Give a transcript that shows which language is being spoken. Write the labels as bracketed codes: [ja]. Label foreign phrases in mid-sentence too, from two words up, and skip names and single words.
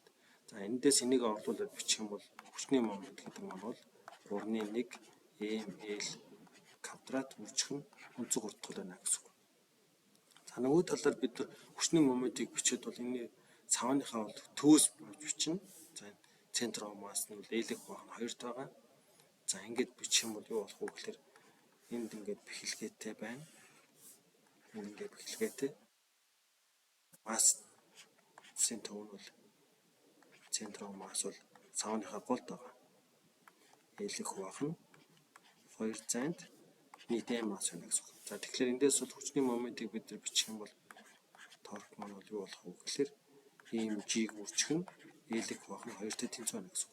[mn] За эндээс энийг орлуулад бичих юм бол хүчний момент гэдэг нь бол 3-1 ml квадрат үржих нь өнцөг хүртэл байна гэсэн үг. За нөгөө талаар бид нар хүчний моментийг бичээд бол энэ савныхаа бол төвөөс бичнэ. За [en] center of mass [mn] нь бол l-ийг хуваах нь 2 байгаа. За ингээд бичих юм бол юу болох вэ гэхээр энд ингээд бэхлэгээтэй байна. Ингээд бэхлэгээтэй массын төв нь бол [en] center of mass [mn] бол савныхаа голд байгаа. L-ийг хуваах нь 2 зайд нийт m масс байна гэсэн үг. За тэгэхээр эндээс бол хүчний моментийг бид нар бичих юм бол торк маань бол юу болох вэ гэхээр mg-г үржих нь l-ийг хуваах нь 2-тэй тэнцвэ байна гэсэн үг.